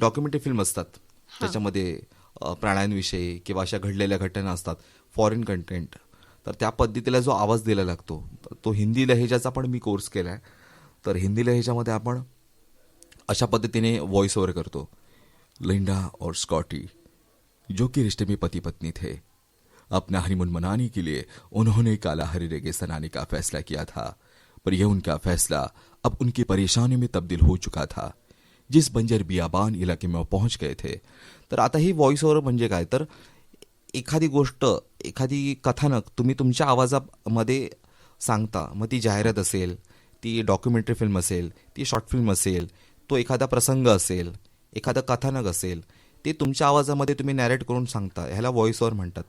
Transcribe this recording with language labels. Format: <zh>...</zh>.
<mr>Documentary film असतात त्याच्यामध्ये प्राण्यांविषयी किंवा अशा घडलेल्या घटना असतात, फॉरेन कंटेंट. तर त्या पद्धतीला जो आवाज दिला लागतो तो हिंदी लहेजाचा पण मी कोर्स केला आहे. तर हिंदी लहेजामध्ये आपण अशा पद्धतीने व्हॉइस ओव्हर करतो.</mr> <hi>लिंडा और स्कॉटी जो कि रिश्ते में पति पत्नी थे, अपना हनीमून मनाने के लिए उन्होंने कालाहारी रेगिस्तान आने का फैसला किया था, पर यह उनका फैसला अब उनकी परेशानी में तब्दील हो चुका था. जिस बंजर बियाबान इलाके में वो पहुंच गए थे.</hi> <mr>तर आता ही व्हॉइस ओव्हर म्हणजे काय, तर एखादी गोष्ट, एखादी कथानक तुम्ही तुमच्या आवाजामध्ये सांगता. मग ती जाहिरात असेल, ती डॉक्युमेंटरी फिल्म असेल, ती शॉर्ट फिल्म असेल, तो एखादा प्रसंग असेल, एखादं कथानक असेल, ते तुमच्या आवाजामध्ये तुम्ही नॅरेट करून सांगता. ह्याला व्हॉइस ओव्हर म्हणतात.</mr>